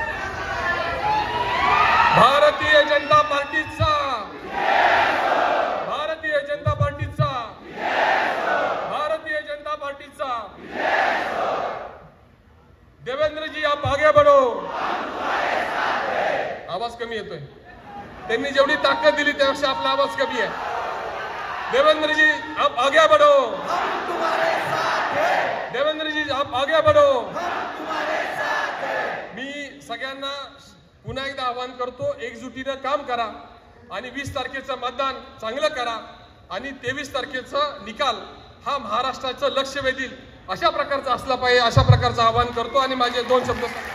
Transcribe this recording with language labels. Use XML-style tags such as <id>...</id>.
<mr>भारतीय जनता पार्टीचा, भारतीय जनता पार्टीचा, भारतीय जनता पार्टीचा।</mr> <hi>देवेंद्र जी आप आगे बढ़ो।</hi> <mr>आवाज कमी येतोय, त्यांनी जेवढी ताकद दिली त्यापेक्षा आपला आवाज कमी आहे।</mr> <hi>देवेंद्र जी आप आगे बढ़ो, देवेंद्र जी आप आगे बढ़ो।</hi> <mr>मी सगळ्यांना पुन्हा एकदा आवाहन करतो, एकजुटीनं काम करा आणि 20 तारखेचं मतदान चांगलं करा आणि 23 तारखेचा निकाल हा महाराष्ट्राचं लक्ष वेधील अशा प्रकारचा असला पाहिजे, अशा प्रकारचं आवाहन करतो आणि माझे 2 शब्द।</mr>